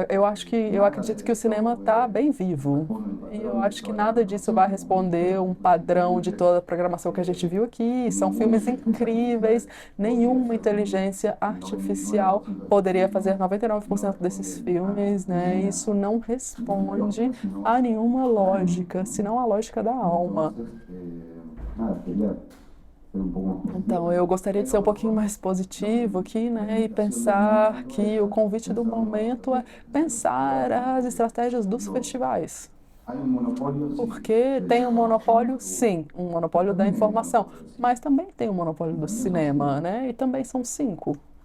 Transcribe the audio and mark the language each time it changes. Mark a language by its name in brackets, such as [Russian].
[Portuguese] Eu acredito que o cinema está bem vivo. E eu acho que nada disso vai responder um padrão de toda a programação que a gente viu aqui. São filmes incríveis. Nenhuma inteligência artificial poderia fazer 99% desses filmes, né? Isso não responde a nenhuma lógica, senão a lógica da alma. [Spanish] nada, quería ser un poco más positivo. [Portuguese] Então, eu gostaria de ser um pouquinho mais positivo aqui, né, e pensar que o convite do momento é pensar as estratégias dos festivais. [Spanish] Hay un monopolio, sí, [Portuguese] Porque tem um monopólio, sim, um monopólio da informação, mas também tem um monopólio do cinema, né, e também são 5.